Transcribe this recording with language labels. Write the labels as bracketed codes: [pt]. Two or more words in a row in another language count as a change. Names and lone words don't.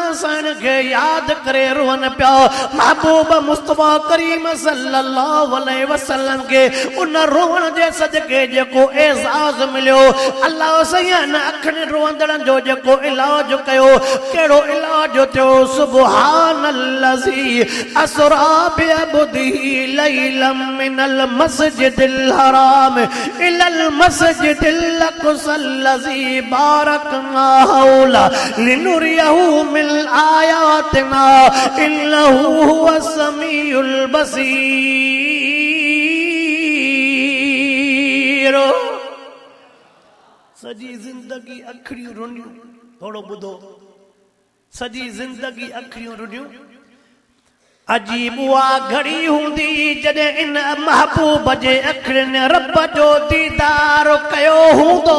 [sd] साईं खे याद करे रोवन पिया महबूब मुस्तफा करीम [ar] صلى الله عليه وسلم [sd] के उन रोवण जे सदके जेको एजाज़ मिलियो अल्लाह साईं अखनि रोवंदड़नि जो जेको इलाज कयो कहिड़ो इलाज थियो [ar] سبحان الذي أسرى بعبده ليلا من المسجد الحرام إلى المسجد الأقصى الذي باركنا حوله لنريه من آياتنا إنه هو السميع البصير. [sd] सजी जिंदगी अखड़ियूं रुनियूं थोड़ो बुधो सजी जिंदगी अखड़ियूं रुनियूं अजीब उहा घड़ी हूंदी जॾहिं इन महबूब जे अखड़ियुनि रब जो दीदार कयो हूंदो